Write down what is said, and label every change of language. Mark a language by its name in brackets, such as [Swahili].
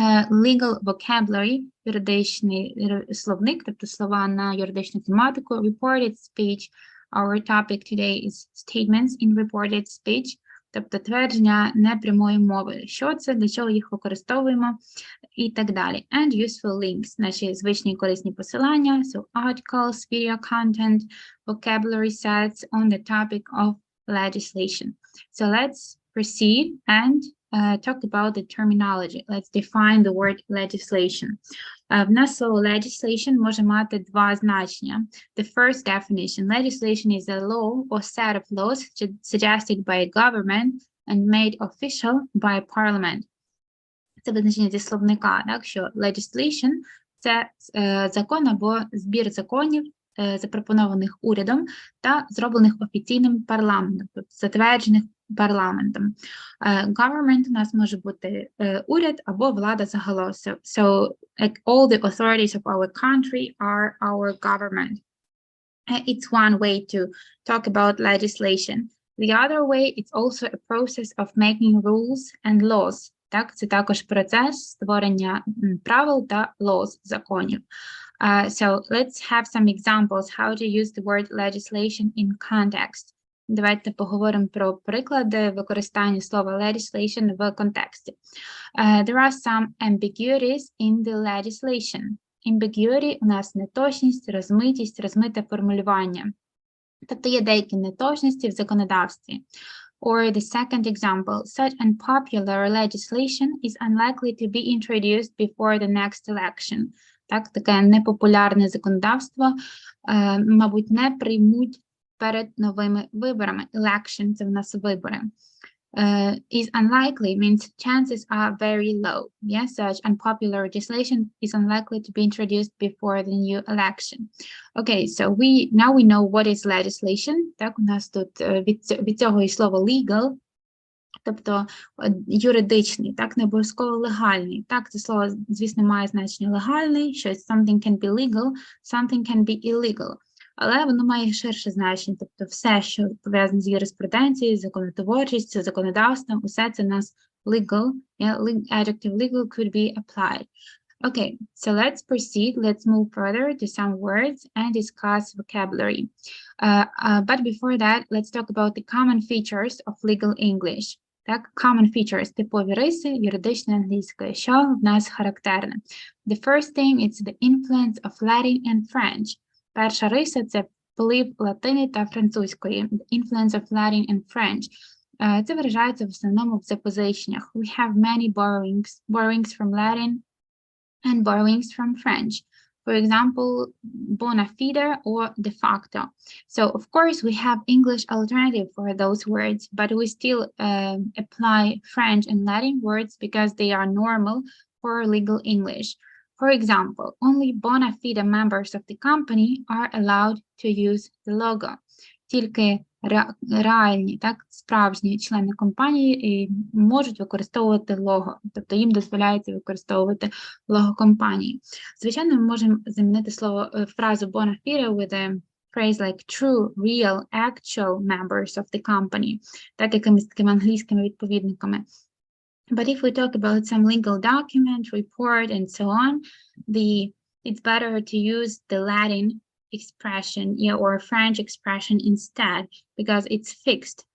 [Ukrainian] Legal vocabulary, юридичний словник, тобто слова на юридичну тематику, reported speech. [English] Our topic today is statements in reported speech. [Ukrainian] Тобто твердження непрямої мови. Що це, для чого їх використовуємо і так далі. [English] And useful links, [Ukrainian] наші звичні корисні посилання, [English] so articles, video content, vocabulary sets on the topic of legislation. So let's proceed and talk about the terminology. Let's define the word legislation. [Ukrainian] В нас слово legislation може мати два значення. [English] The first definition, legislation is a law or set of laws suggested by a government and made official by parliament. [Ukrainian] Це визначення зі словника, так, що legislation – це закон або збір законів, запропонованих урядом та зроблених офіційним парламентом, тобто затверджених парламентом. Government у нас може бути уряд або влада загалом. [English] So all the authorities of our country are our government. It's one way to talk about legislation. The other way, it's also a process of making rules and laws. [Ukrainian] Так, це також процес створення правил та laws, законів. [English] So let's have some examples how to use the word legislation in context. [Ukrainian] Давайте поговоримо про приклади використання слова legislation в контексті. [English] There are some ambiguities in the legislation. [Ukrainian] Ambiguity у нас неточність, розмитість, розмите формулювання. Тобто є деякі неточності в законодавстві. [English] Or the second example, such unpopular legislation is unlikely to be introduced before the next election. [Ukrainian] Так, таке непопулярне законодавство, мабуть, не приймуть перед новими виборами. Election – це в нас вибори. [English] Is unlikely means chances are very low. Yeah, such unpopular legislation is unlikely to be introduced before the new election. Okay, so now we know what is legislation. [Ukrainian] Так, у нас тут від цього і слово legal, тобто юридичний, так, не обов'язково легальний. Так, це слово, звісно, має значення легальний, що [English] something can be legal, something can be illegal. [Ukrainian] Але воно має ширше значення, тобто все, що пов'язане з юриспруденцією, законотворчістю, законодавством, усе це у нас legal, [English] yeah, adjective legal could be applied. Okay, so let's proceed, let's move further to some words and discuss vocabulary. But before that, let's talk about the common features of legal English. [Ukrainian] Так, common features, типові риси юридичної англійської, що в нас характерне. [English] The first thing is the influence of Latin and French. [Ukrainian] Перша риса – це вплив латини та французької, [English] the influence of Latin and French. [Ukrainian] Це виражається в основному в запозиченнях. [English] We have many borrowings from Latin and borrowings from French. For example, bona fide or de facto. So, of course, we have English alternative for those words, but we still apply French and Latin words because they are normal for legal English. For example, only bona fide members of the company are allowed to use the logo. [Ukrainian] Тільки реальні, так, справжні члени компанії можуть використовувати лого, тобто їм дозволяється використовувати лого компанії. Звичайно, ми можемо замінити фразу bona fide [English] with a phrase like true, real, actual members of the company, [Ukrainian] так, якимись такими англійськими відповідниками. [English] But if we talk about some legal document, report, and so on, it's better to use the Latin expression, or French expression instead, because it's fixed.